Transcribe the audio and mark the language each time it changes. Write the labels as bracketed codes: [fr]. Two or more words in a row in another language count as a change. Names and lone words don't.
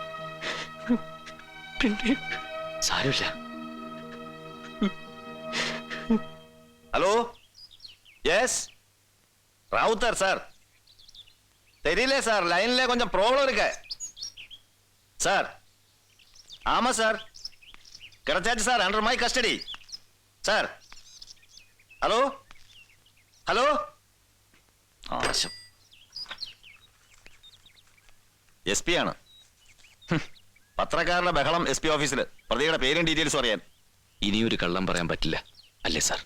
[ml] പിന്നെ സാരമില്ല. [en] hello, yes, [ta] ராவுத்தர் சார். தெரியல சார், லைன்ல கொஞ்சம் ப்ராப்ளம் இருக்கு சார். ஆமா சார், கிடைச்சாச்சு சார், [en] under my custody [ta] சார். [ml] ഹലോ ഹലോ, ആശം. SP ആണ്. പത്രക്കാരുടെ ബഹളം SP ഓഫീസിൽ. പ്രതിയുടെ പേരും ഡീറ്റെയിൽസും അറിയാൻ. ഇനിയൊരു കള്ളം പറയാൻ പറ്റില്ല അല്ലേ സാർ?